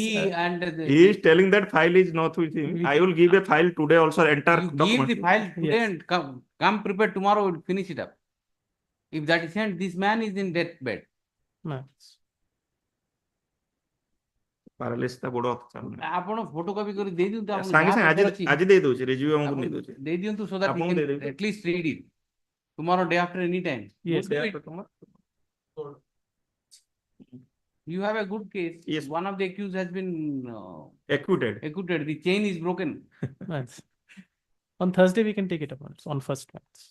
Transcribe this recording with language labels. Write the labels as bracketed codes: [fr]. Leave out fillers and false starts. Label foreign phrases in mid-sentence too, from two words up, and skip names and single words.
[en] he is telling that file is not with him. I will give a file today also, enter document. Give the file today and come prepared tomorrow, we'll finish it up. If that is sent, this man is in deathbed. [or] Paralysis ତା ଗୋଡ଼ ହାତ ଚାଲୁନି। ଆପଣ ଫଟୋକପି କରି ଦେଇ ଦିଅନ୍ତୁ ଆପଣ ସାଙ୍ଗେ ଯାହା ସାଙ୍ଗେ paper ଅଛି ଆଜି ଦେଇ ଦଉଛି ରିଜ୍ୟୁ ଆମକୁ ଆପଣ ନେଇ ଦଉଛି। ଦେଇ ଦିଅନ୍ତୁ [en] so that he [or] ଆପଣଙ୍କୁ [en] can [or] ଦେଇଦେବି। [en] at least read it tomorrow day after any time. Yes. Go do it. You have a good case. Yes. One of the accused has been Acquitted. acquitted. The chain is broken. Nice. On Thursday, we can take it up on first month.